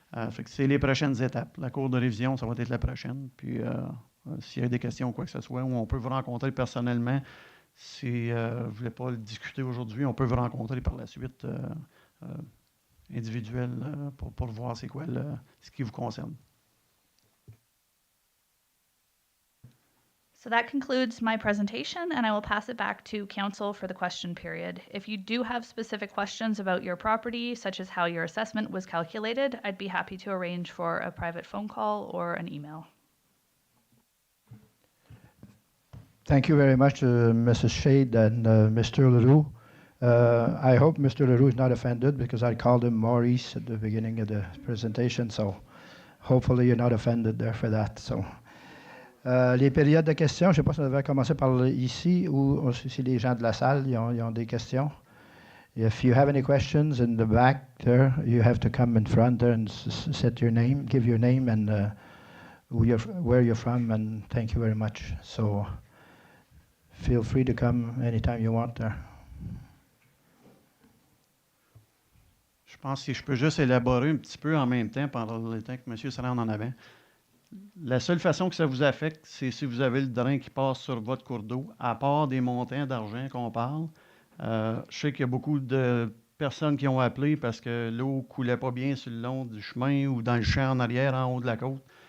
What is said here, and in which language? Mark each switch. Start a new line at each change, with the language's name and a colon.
French: Fait que c'est les prochaines étapes. La cour de révision, ça va être la prochaine. Puis s'il y a des questions ou quoi que ce soit, ou on peut vous rencontrer personnellement. Si vous ne voulez pas le discuter aujourd'hui, on peut vous rencontrer par la suite individuel pour voir c'est quoi ce qui vous concerne.
English: So that concludes my presentation, and I will pass it back to council for the question period. If you do have specific questions about your property, such as how your assessment was calculated, I'd be happy to arrange for a private phone call or an email. Thank you very much, Mrs. Shade and Mr. Leroux. I hope Mr. Leroux is not offended because I called him Maurice at the beginning of the presentation, so hopefully you're not offended there for that.
French: So, les périodes de questions, je ne sais pas si on devait commencer par ici ou si les gens de la salle ils ont des questions.
English: If you have any questions in the back there, you have to come in front there and set your name, give your name and where you're from, and thank you very much. So, feel free to come anytime you want there.
French: Je pense que si je peux juste élaborer un petit peu en même temps pendant le temps que M. se rend en avant. La seule façon que ça vous affecte, c'est si vous avez le drain qui passe sur votre cours d'eau, à part des montants d'argent qu'on parle. Je sais qu'il y a beaucoup de personnes qui ont appelé parce que l'eau coulait pas bien sur le long du chemin ou dans le champ en arrière, en haut de la côte.